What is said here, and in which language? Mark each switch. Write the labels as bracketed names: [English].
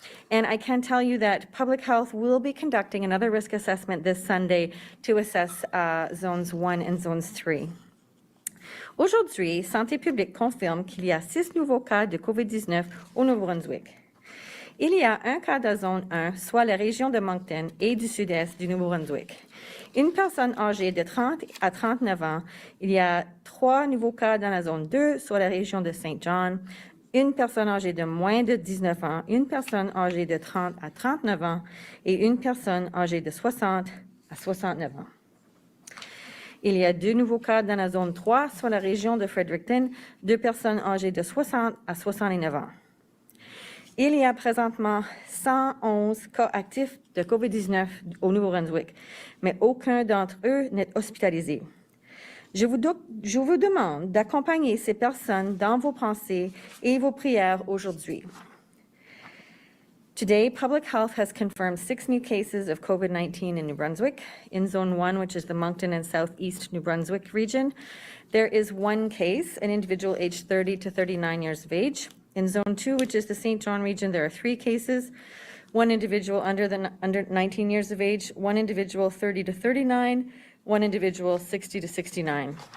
[English] And I can tell you that Public Health will be conducting another risk assessment this Sunday to assess Zones 1 and Zones 3. [French] Aujourd'hui, Santé publique confirme qu'il y a 6 nouveaux cas de COVID-19 au Nouveau-Brunswick. Il y a un cas de zone 1, soit la région de Moncton et du sud-est du Nouveau-Brunswick. Une personne âgée de 30 à 39 ans. Il y a 3 nouveaux cas dans la zone 2, soit la région de St. John. Une personne âgée de moins de 19 ans, une personne âgée de 30 à 39 ans et une personne âgée de 60 à 69 ans. Il y a 2 nouveaux cas dans la zone 3, soit la région de Fredericton, 2 personnes âgées de 60 à 69 ans. Il y a présentement 111 cas actifs de COVID-19 au Nouveau-Brunswick, mais aucun d'entre eux n'est hospitalisé. Je vous demande d'accompagner ces personnes dans vos pensées et vos prières aujourd'hui. [English] Today, Public Health has confirmed 6 new cases of COVID-19 in New Brunswick. In Zone 1, which is the Moncton and Southeast New Brunswick region, there is 1 case, an individual aged 30 to 39 years of age. In Zone 2, which is the St. John region, there are 3 cases, 1 individual under 19 years of age, 1 individual 30 to 39, 1 individual 60 to 69.